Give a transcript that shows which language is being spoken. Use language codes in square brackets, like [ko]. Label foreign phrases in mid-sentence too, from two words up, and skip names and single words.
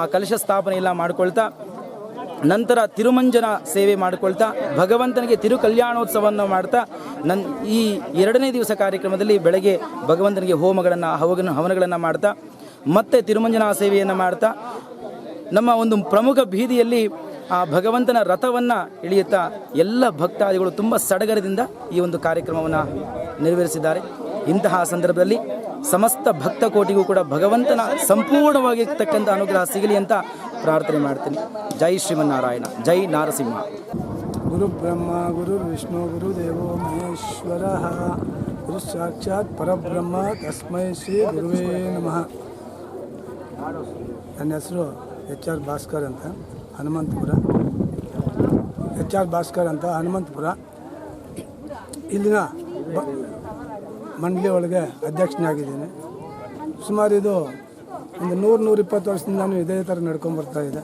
[kn] ಕಲಶ ಸ್ಥಾಪನೆ ಎಲ್ಲ ಮಾಡ್ಕೊಳ್ತಾ ನಂತರ ತಿರುಮಂಜನ ಸೇವೆ ಮಾಡಿಕೊಳ್ತಾ ಭಗವಂತನಿಗೆ ತಿರು ಕಲ್ಯಾಣೋತ್ಸವವನ್ನು ಮಾಡ್ತಾ ಈ 2ನೇ ದಿವಸ ಕಾರ್ಯಕ್ರಮದಲ್ಲಿ ಬೆಳಗ್ಗೆ ಭಗವಂತನಿಗೆ ಹೋಮಗಳನ್ನು ಹವನಗಳನ್ನು ಮಾಡ್ತಾ ಮತ್ತೆ ತಿರುಮಂಜನ ಸೇವೆಯನ್ನು ಮಾಡ್ತಾ ನಮ್ಮ ಒಂದು ಪ್ರಮುಖ ಬೀದಿಯಲ್ಲಿ ಆ ಭಗವಂತನ ರಥವನ್ನು ಇಳಿಯುತ್ತಾ ಎಲ್ಲ ಭಕ್ತಾದಿಗಳು ತುಂಬ ಸಡಗರದಿಂದ ಈ ಒಂದು ಕಾರ್ಯಕ್ರಮವನ್ನು ನೆರವೇರಿಸಿದ್ದಾರೆ. ಇಂತಹ ಸಂದರ್ಭದಲ್ಲಿ ಸಮಸ್ತ ಭಕ್ತ ಕೋಟಿಗೂ ಕೂಡ ಭಗವಂತನ ಸಂಪೂರ್ಣವಾಗಿರ್ತಕ್ಕಂಥ ಅನುಗ್ರಹ ಸಿಗಲಿ ಅಂತ ಪ್ರಾರ್ಥನೆ ಮಾಡ್ತೀನಿ. ಜೈ ಶ್ರೀಮನ್ನಾರಾಯಣ, ಜೈ ನಾರಸಿಂಹ. [sa] ಗುರು ಬ್ರಹ್ಮ ಗುರು ವಿಷ್ಣು ಗುರುದೇವೋ ಮಹೇಶ್ವರ ಗುರು ಸಾಕ್ಷಾತ್ ಪರಬ್ರಹ್ಮ ತಸ್ಮೈ ಶ್ರೀ ಗುರುವೇ ನಮಃ. [kn] ನನ್ನ ಹೆಸರು HR ಭಾಸ್ಕರ್ ಅಂತ ಹನುಮಂತಪುರ. HR ಭಾಸ್ಕರ್ ಅಂತ ಹನುಮಂತಪುರ. ಇಲ್ಲಿನ ಮಂಡಳಿ ಒಳಗೆ ಅಧ್ಯಕ್ಷನಾಗಿದ್ದೀನಿ. ಸುಮಾರು ಇದು ಒಂದು 100-120 ವರ್ಷದಿಂದ ನಾನು ಇದೇ ಥರ ನಡ್ಕೊಂಡ್ಬರ್ತಾ ಇದೆ.